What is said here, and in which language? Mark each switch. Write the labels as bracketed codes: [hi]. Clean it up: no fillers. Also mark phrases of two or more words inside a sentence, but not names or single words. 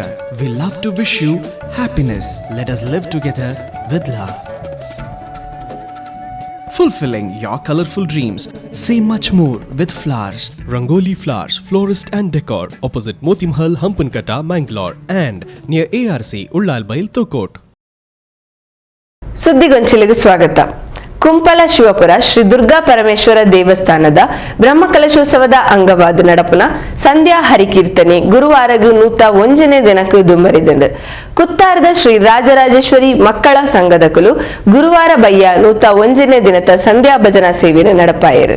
[en] We love to wish you happiness. Let us live together with love. Fulfilling your colorful dreams. Say much more with flowers. Rangoli Flowers, Florist and Decor, opposite Motimhal, Hampankatta, Mangalore, and near ARC, Ullalbail, Tokot. [tcy] ಸುದ್ದಿಗೊಂಚಿಲಿಗೆ ಸ್ವಾಗತ. ಕುಂಪಲ ಶಿವಪುರ ಶ್ರೀ ದುರ್ಗಾ ಪರಮೇಶ್ವರ ದೇವಸ್ಥಾನದ ಬ್ರಹ್ಮಕಲಶೋತ್ಸವದ ಅಂಗವಾದ ನಡಪುನ ಸಂಧ್ಯಾ ಹರಿಕೀರ್ತನೆ ಗುರುವಾರಗೂ 101ನೇ ದಿನಕ್ಕೂ ದುಂಬರಿದಂಡು. ಕುತ್ತಾರದ ಶ್ರೀ ರಾಜರಾಜೇಶ್ವರಿ ಮಕ್ಕಳ ಸಂಘದಕುಲು ಗುರುವಾರ ಬಯ್ಯ 101ನೇ ದಿನದ ಸಂಧ್ಯಾ ಭಜನಾ ಸೇವೆಯನ್ನು ನಡಪಾಯರು.